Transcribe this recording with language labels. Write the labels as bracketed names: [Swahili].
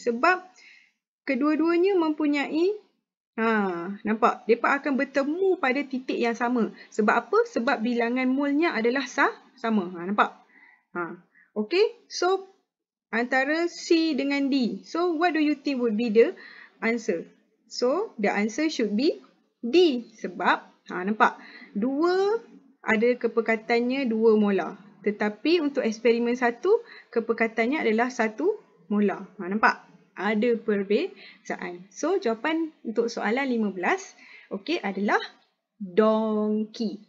[Malay] Sebab kedua-duanya mempunyai, nampak? Mereka akan bertemu pada titik yang sama. Sebab apa? Sebab bilangan molnya adalah sama. Nampak? Okay? So, antara C dengan D. [English] So, what do you think would be the answer? So, the answer should be D. [Malay] Sebab, nampak? 2 ada kepekatannya 2 molar. Tetapi untuk eksperimen 1, kepekatannya adalah 1 molar. Nampak? Ada perbezaan. So, jawapan untuk soalan 15, okey, adalah donkey.